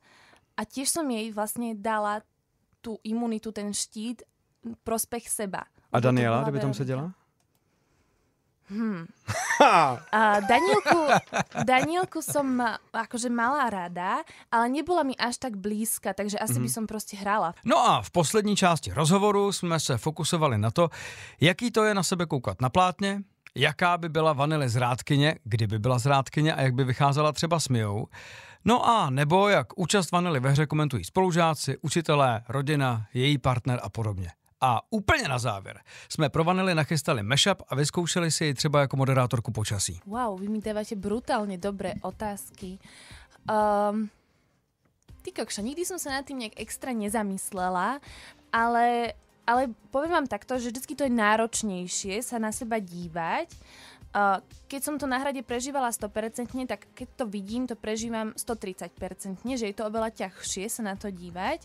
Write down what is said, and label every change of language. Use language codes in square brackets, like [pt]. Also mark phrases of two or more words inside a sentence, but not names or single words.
[sk] A tiež som jej vlastne dala tú imunitu, ten štít, prospech seba. [cs] A Daniela, kdyby tam seděla? [sk] A Danielku som akože mala rada, ale nebola mi až tak blízka, takže asi by som prostě hrála. [cs] No a v poslední části rozhovoru jsme se fokusovali na to, jaký to je na sebe koukat na plátně, jaká by byla Vanily zrádkyně, kdyby byla zrádkyně a jak by vycházela třeba s Mijou. No a nebo jak účast Vanily ve hře komentují spolužáci, učitelé, rodina, její partner a podobně. A úplně na závěr jsme pro Vanily nachystali mashup a vyzkoušeli si ji třeba jako moderátorku počasí. [sk] Wow, vy mi dávate brutálne dobré otázky. Ty kokša, nikdy som sa nad tým nejak extra nezamyslela, ale poviem vám takto, že vždycky to je náročnejšie sa na seba dívať. Keď som to na hrade prežívala 100%, tak keď to vidím, to prežívam 130%, že je to oveľa ťažšie sa na to dívať.